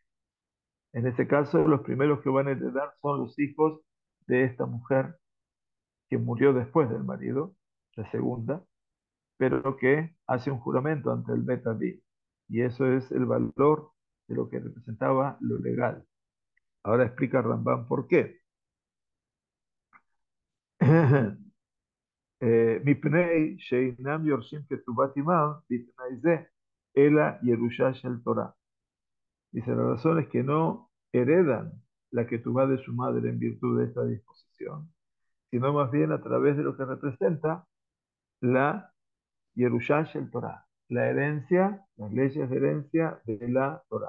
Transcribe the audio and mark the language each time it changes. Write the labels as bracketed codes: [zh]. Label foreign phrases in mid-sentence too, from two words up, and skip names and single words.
[es] En este caso, los primeros que van a heredar son los hijos de esta mujer que murió después del marido, la segunda, pero que hace un juramento ante el Betaví. Y eso es el valor de lo que representaba lo legal. Ahora explica Rambam por qué. [he] מפני שאינם יורשים כתובת עמם בתנאי זה, אלא ירושה של תורה. [es] Dice, la razón es que no heredan la que tuvo de su madre en virtud de esta disposición, sino más bien a través de lo que representa la [he] ירושה של תורה, [es] la herencia, las leyes de herencia de la Torah.